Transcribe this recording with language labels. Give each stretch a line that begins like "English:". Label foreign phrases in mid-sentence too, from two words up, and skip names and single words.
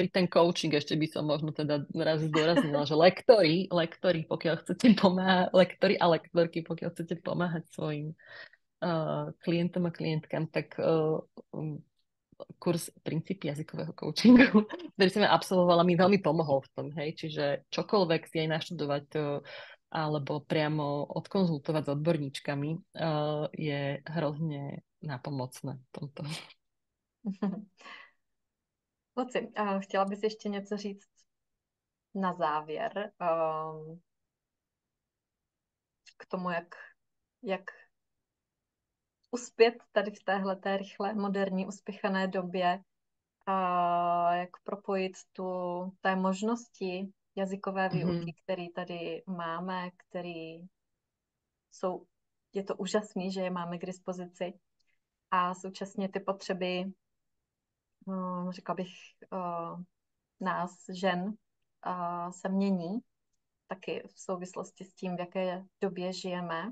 Slovak: dobrý ten coaching, ešte by som možno teda raz zdôraznila, že lektori, pokiaľ chcete pomáhať, lektori a lektorky, pokiaľ chcete pomáhať svojim klientom a klientkám, tak kurz Princípy jazykového coachingu, ktorý som ja absolvovala, mi veľmi pomohol v tom, hej, čiže čokoľvek si aj naštudovať alebo priamo odkonzultovať s odborníčkami je hrozne nápomocné v tomto.
Czech: Luci, chtěla bys ještě něco říct na závěr k tomu, jak uspět tady v téhleté rychlé, moderní, uspěchané době, a jak propojit té možnosti jazykové výuky, které tady máme, jsou, je to úžasný, že je máme k dispozici a současně ty potřeby, řekla bych, nás, žen, se mění taky v souvislosti s tím, v jaké době žijeme.